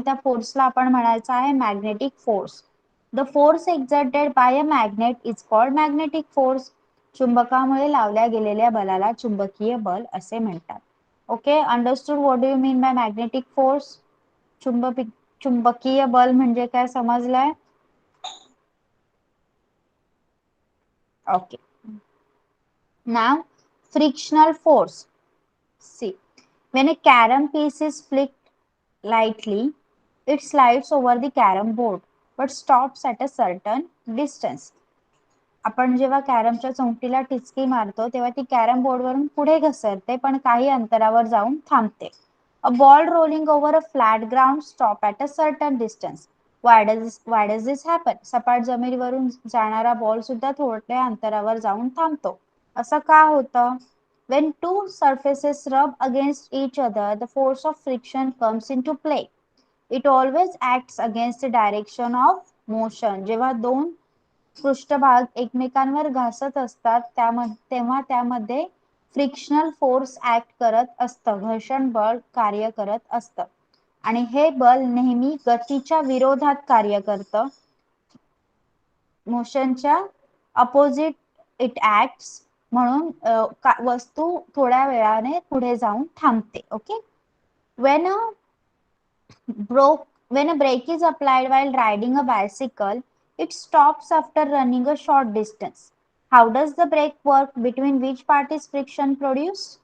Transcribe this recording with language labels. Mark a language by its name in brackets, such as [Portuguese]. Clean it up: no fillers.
[Marathi] त्या फोर्सला आपण म्हणायचं आहे magnetic force. [English] The force exerted by a magnet is called magnetic force. [Marathi] चुंबकामुळे लावल्या गेलेल्या बलाला चुंबकीय बल असे म्हणतात. Okay. [English] Understood what do you mean by magnetic force? [Marathi] चुंबकीय बल म्हणजे काय समजलंय? [English] Okay. नाव frictional force. See, when a carom piece is flicked lightly, it slides over the carom board but stops at a certain distance. [Marathi] आपण जेव्हा कॅरमच्या चौंटीला टिचकी मारतो तेव्हा ती carrom board वरून पुढे घसरते पण काही अंतरावर जाऊन थांबते. [English] A ball rolling over a flat ground stop at a certain distance. Why does this happen? [Marathi] सपाट जमिनीवरून जाणारा बॉल सुद्धा थोड्या अंतरावर जाऊन थांबतो. असं का होतं? [English] When two surfaces rub against each other, the force of friction comes into play. It always acts against the direction of motion. [Marathi] जेव्हा दोन पृष्ठभाग एकमेकांवर घासत असतात तेव्हा त्यामध्ये फ्रिक्शनल फोर्स ऍक्ट करत असतं, घर्षण बळ कार्य करत असतं. आणि हे बल नेहमी गतीच्या विरोधात कार्य करतं. मोशनच्या अपोजिट इट ऍक्ट्स. म्हणून वस्तू थोड्या वेळाने पुढे जाऊन थांबते. Okay. [English] When a when a brake is applied while riding a bicycle, it stops after running a short distance. How does the brake work? Between which part is friction produced?